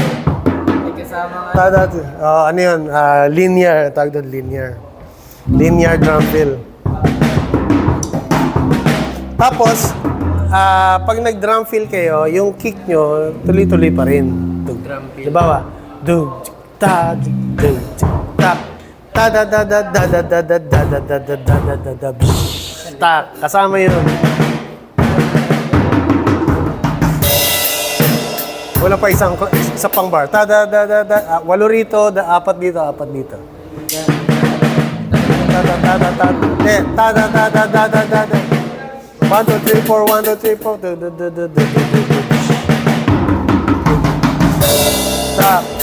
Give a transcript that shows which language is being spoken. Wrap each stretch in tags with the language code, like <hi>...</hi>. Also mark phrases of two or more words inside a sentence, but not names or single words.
<tl>May kasama nga. Ano yun? Linear. Tawag doon, linear.</tl> <en>Linear drum fill.</en> <tl>Tapos, pag nag-drum fill kayo, yung kick nyo, tuloy-tuloy pa rin.</tl> <en>Drum fill.</en> <tl>Diba ba? Dug, ta, dug, ta, ta, da, da, da, da, da, da, da, da, da, da, da, da, da, da, da, ta. Kasama yun. Wala pa isa pang bar. Ta, da, da, da, da. Walo rito, apat dito, apat dito. Ta, da, da, da, da. Ta, da, da, da, da, da, da, da. 1, 2, 3, 4, 1, 2, 3, 4. Da, da, da, da, da, da. Ta.</tl>